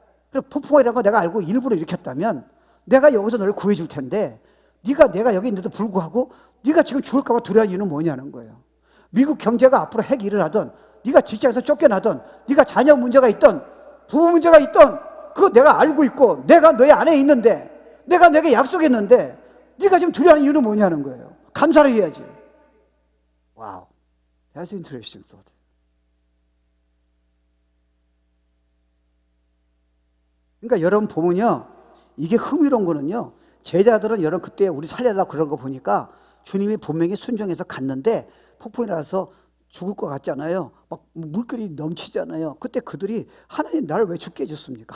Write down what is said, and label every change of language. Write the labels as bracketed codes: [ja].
[ko] 그리고 폭풍이라는 거 내가 알고 일부러 일으켰다면 내가 여기서 너를 구해줄 텐데, 내가 여기 있는데도 불구하고 네가 지금 죽을까 봐 두려운 이유는 뭐냐는 거예요. 미국 경제가 앞으로 핵 일을 하든, 네가 직장에서 쫓겨나든, 네가 자녀 문제가 있든 부부 문제가 있든, 그거 내가 알고 있고 내가 너의 안에 있는데, 내가 내게 약속했는데 네가 지금 두려워하는 이유는 뭐냐는 거예요. 감사를 해야지. [en] 와우, that's interesting thought. [ko] 그러니까 여러분 보면요, 이게 흥미로운 거는요, 제자들은 여러분 그때 우리 살려달라고 그런 거 보니까 주님이 분명히 순종해서 갔는데 폭풍이 나서 죽을 것 같잖아요. 막 물결이 넘치잖아요. 그때 그들이 하나님 나를 왜 죽게 해줬습니까?